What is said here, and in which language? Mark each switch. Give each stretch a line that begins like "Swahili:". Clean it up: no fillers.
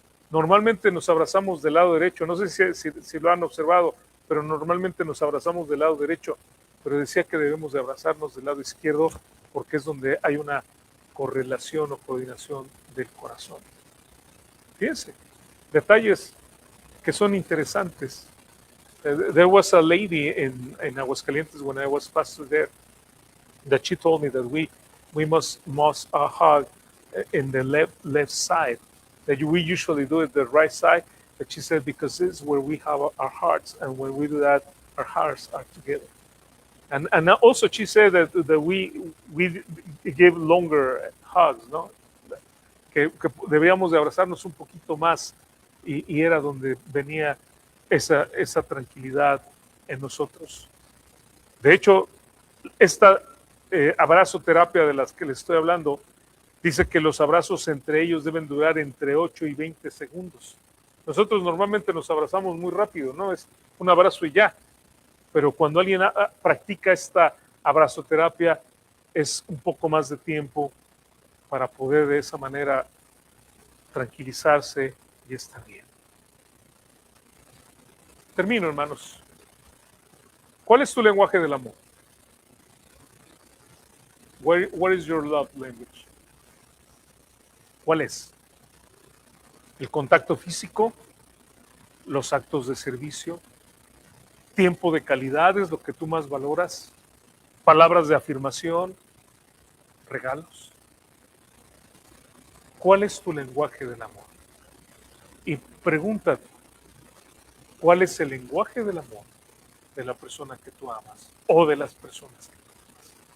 Spanish: Normalmente nos abrazamos del lado derecho, no sé si lo han observado, pero normalmente nos abrazamos del lado derecho, pero decía que debemos de abrazarnos del lado izquierdo porque es donde hay una correlación o coordinación del corazón. Fíjense, detalles que son interesantes.
English: There was a lady in Aguascalientes when I was pastor there that she told me that we must hug in the left side. That we usually do it the right side, but she said because this is where we have our hearts, and when we do that, our hearts are together. And also she said that we give longer hugs, ¿no?
Spanish: Que debíamos de abrazarnos un poquito más y era donde venía esa tranquilidad en nosotros. De hecho, esta abrazoterapia de las que les estoy hablando dice que los abrazos entre ellos deben durar entre 8 y 20 segundos. Nosotros normalmente nos abrazamos muy rápido, ¿no? Es un abrazo y ya. Pero cuando alguien practica esta abrazoterapia es un poco más de tiempo para poder de esa manera tranquilizarse y estar bien. Termino, hermanos. ¿Cuál es tu lenguaje del amor?
English: What is your love language?
Spanish: ¿Cuál es? El contacto físico, los actos de servicio, tiempo de calidad es lo que tú más valoras, palabras de afirmación, regalos. ¿Cuál es tu lenguaje del amor? Y pregúntate, ¿cuál es el lenguaje del amor de la persona que tú amas o de las personas que tú amas?